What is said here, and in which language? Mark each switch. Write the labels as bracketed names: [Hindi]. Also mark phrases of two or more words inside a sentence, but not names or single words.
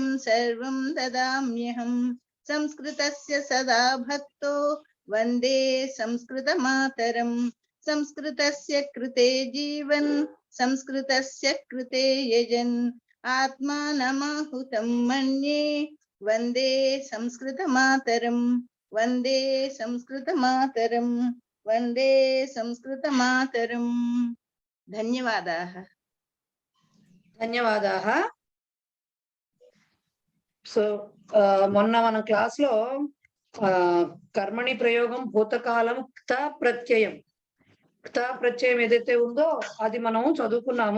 [Sanskrit] सर्वं ददाम्यहं संस्कृतस्य सदा भक्तो वन्दे संस्कृतमातरं संस्कृतस्य कृते जीवन् संस्कृतस्य कृते यजन् आत्मानमाहुतं मन्ये वन्दे संस्कृतमातरं वन्दे संस्कृतमातरं वन्दे संस्कृतमातरं। धन्यवादाः। ధన్యవాదాः. [Telugu] సో మొన్న మన క్లాస్ లో కర్మణి ప్రయోగం భూతకాలం క్త ప్రత్యయం ఏదైతే ఉందో అది మనం చదువుకున్నాము.